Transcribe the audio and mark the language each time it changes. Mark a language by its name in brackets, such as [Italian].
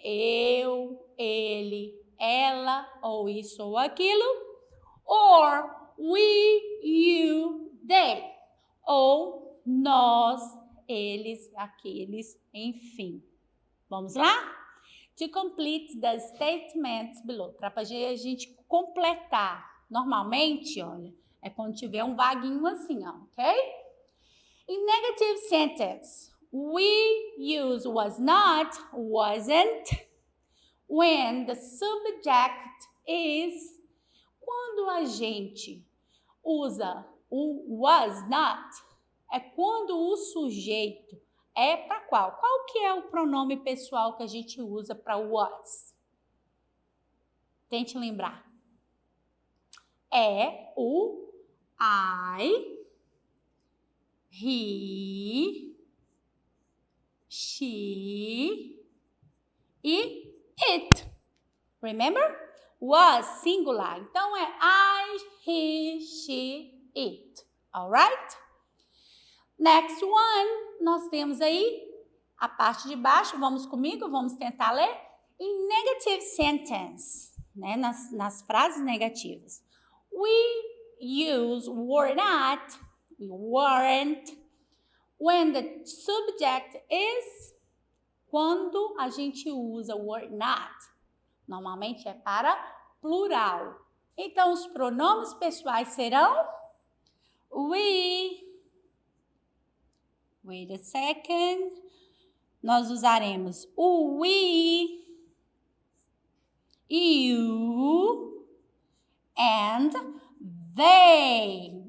[Portuguese] Eu, ele, ela, ou isso ou aquilo, [English] or we, you, they, [Portuguese] ou nós, eles, aqueles, enfim. Vamos lá? [English] To complete the statements below. [Portuguese] Para a gente completar. Normalmente, olha, é quando tiver um vaguinho assim, ó, ok? [English] In negative sentence, we use was not, wasn't, when the subject is. [Portuguese] Quando a gente usa o was not, é quando o sujeito é para qual? Qual que é o pronome pessoal que a gente usa para was? Tente lembrar. É o I, he, she e it. [English] Remember? Was singular. [Portuguese] Então é [English] I, he, she, it. Alright? Next one, [Portuguese] nós temos aí a parte de baixo. Vamos comigo, vamos tentar ler. [English] In negative sentence, [Portuguese] né? Nas frases negativas. [English] We use were not, we weren't, when the subject is, [Portuguese] quando a gente usa were not, normalmente é para plural. Então, os pronomes pessoais serão we, [English] wait a second, [Portuguese] nós usaremos o we, you, and they.